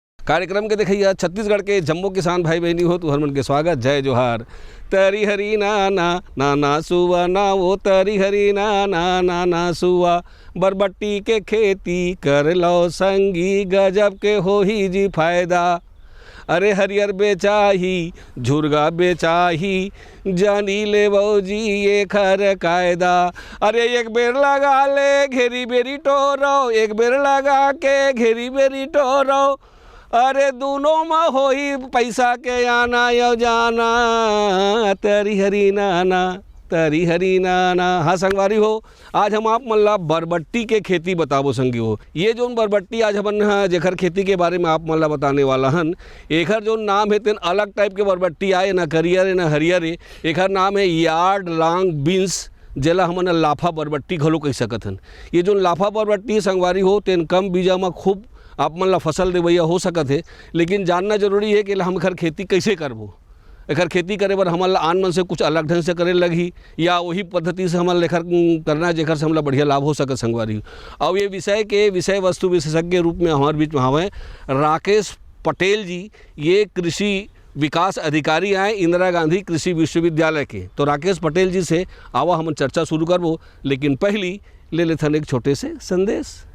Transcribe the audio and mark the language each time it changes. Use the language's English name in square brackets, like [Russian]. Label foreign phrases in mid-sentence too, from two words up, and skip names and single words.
[Chhattisgarhi] कार्यक्रम के देखिए छत्तीसगढ़ के जम्मो किसान भाई बहनी हो तो हरमन के स्वागत, जय जोहार। तरी हरी ना ना ना ना सुआ ना वो तरी हरी ना ना ना ना सुआ, बरबट्टी के खेती कर लो संगी, गजब के हो ही जी फायदा। अरे हरियर बेचाही झुरगा बेचाही, जानी ले जी ये खर कायदा। अरे एक बेर लगा ले घेरी बेरी टोरो, एक बेर लगा के घेरी बेरी टोरो, अरे दोनों में हो ही पैसा के आना यो जाना। तरी हरी नाना तरी हरी नाना। हाँ संगवारी हो, आज हम आप मल्ला बरबट्टी के खेती बताबो संगी हो। ये जो बरबट्टी आज हमन जेखर खेती के बारे में आप मल्ला बताने वाला हन, एखर जो नाम है तेन अलग टाइप के बरबट्टी आए, ना करियर है ना हरियर है। एखर नाम है [English] yard long beans, [Chhattisgarhi] जेला हमन लाफा बरबट्टी घलो कह सकत हन। ये जो लाफा बरबट्टी संगवारी हो तेन कम बीजा में खूब आप मन ला फसल देवैया हो सकत है, लेकिन जानना जरूरी है कि हम एखर खेती कैसे करबो। एखर खेती करे बर हमन ला आन मन से कुछ अलग ढंग से करे लगी, या वही पद्धति से हमन लेखर करना जेखर से हमला बढ़िया लाभ हो सकत संगवारी। और ये विषय के विषय वस्तु विशेषज्ञ के रूप में हमारे बीच में हवे राकेश पटेल जी, ये कृषि विकास अधिकारी आए इंदिरा गांधी कृषि विश्वविद्यालय के। तो राकेश पटेल जी से आवा हम चर्चा शुरू करबो, लेकिन पहली ले लेथन एक छोटे से संदेश।